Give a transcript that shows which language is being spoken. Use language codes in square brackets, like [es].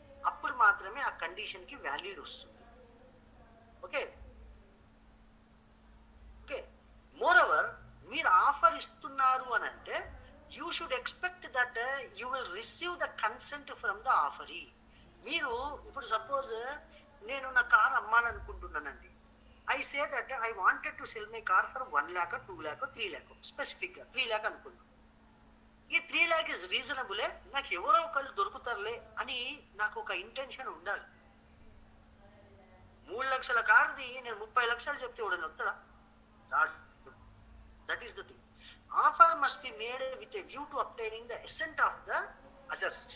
[te] అప్పుడు మాత్రమే ఆ కండిషన్కి వాల్యూడ్ వస్తుంది. ఓకే ఓకే, మోరోవర్ మీరు ఆఫర్ ఇస్తున్నారు అని అంటే [en] You should expect that you will receive the consent from the offeree. [te] మీరు ఇప్పుడు సపోజ్ నేను నా car అమ్మాలనుకుంటున్నానండి. [en] I say that I wanted to sell my car for 1 lakh, 2 lakh, 3 lakh. [te] స్పెసిఫిక్గా 3 lakh అనుకున్నాను. ఈ 3 lakh ఇస్ రీజనబులే, నాకు ఎవరో ఒకళ్ళు దొరుకుతారులే అని నాకు ఒక ఇంటెన్షన్ ఉండాలి. 3 లక్షల కార్ది నేను 30 లక్షలు చెప్తే ఎవడని వస్తాడా? [en] That is the thing. Offer must be made with a view to obtaining the assent of the others.